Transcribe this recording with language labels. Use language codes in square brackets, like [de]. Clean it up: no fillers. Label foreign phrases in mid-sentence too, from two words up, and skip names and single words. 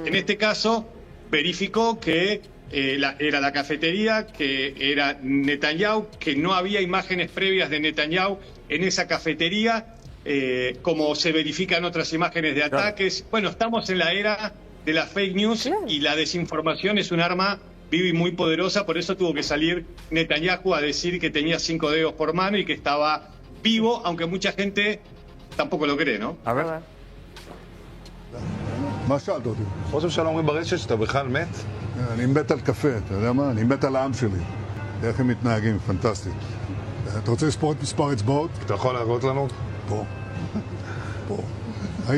[es] En este caso, verificó que era la cafetería, que era Netanyahu, que no había imágenes previas de Netanyahu en esa cafetería, como se verifican otras imágenes de ataques. Bueno, estamos en la era de las [en] fake news [es] y la desinformación es un arma viva y muy poderosa, por eso tuvo que salir Netanyahu a decir que tenía 5 dedos por mano y que estaba vivo, aunque mucha gente tampoco lo cree, ¿no? A ver. [he] מה שאלת אותי? ראש הממשלה אומרים ברשת שאתה בכלל מת? אני מת על קפה, אתה יודע מה? אני מת על העם שלי. איך הם מתנהגים, פנטסטי. אתה רוצה לספור את מספר אצבעות? אתה יכול להראות לנו? פה. פה. ראית?